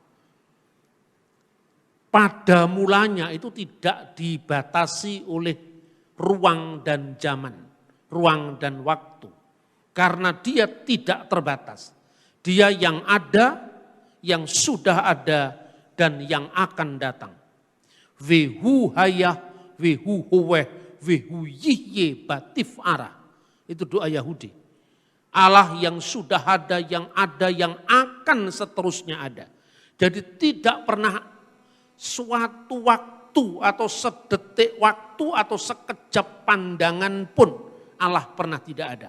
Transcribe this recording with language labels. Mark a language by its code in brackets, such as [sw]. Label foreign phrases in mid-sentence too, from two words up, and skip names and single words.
[id] Pada mulanya itu tidak dibatasi oleh ruang dan zaman. Ruang dan waktu. Karena dia tidak terbatas. Dia yang ada, yang sudah ada dan yang akan datang. [he] והוא היה, והוא הווה, והוא יהיה בתפארה. [id] Itu doa Yahudi. Allah yang sudah ada, yang akan seterusnya ada. Jadi tidak pernah suatu waktu atau sedetik waktu atau sekejap pandangan pun Allah pernah tidak ada.